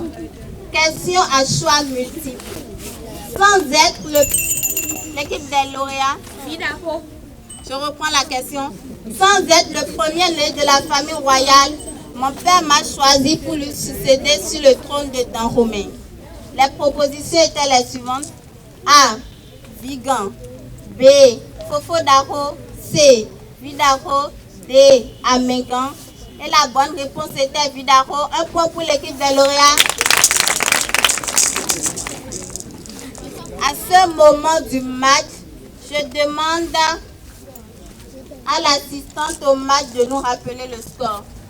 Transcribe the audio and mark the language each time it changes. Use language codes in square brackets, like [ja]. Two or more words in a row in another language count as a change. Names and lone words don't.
[fr] Question à choix multiple. Sans être l'équipe des lauréats. Je reprends la question. Sans être le premier-né de la famille royale, mon père m'a choisi pour lui succéder sur le trône de Dahomey. Les propositions étaient les suivantes. A. Vigan. B. Fofo-Daro. C. Vidaro. D. Amégan. Et la bonne réponse était Vidaro. Un point pour l'équipe des lauréats. À ce moment du match, je demande à l'assistante au match de nous rappeler le score.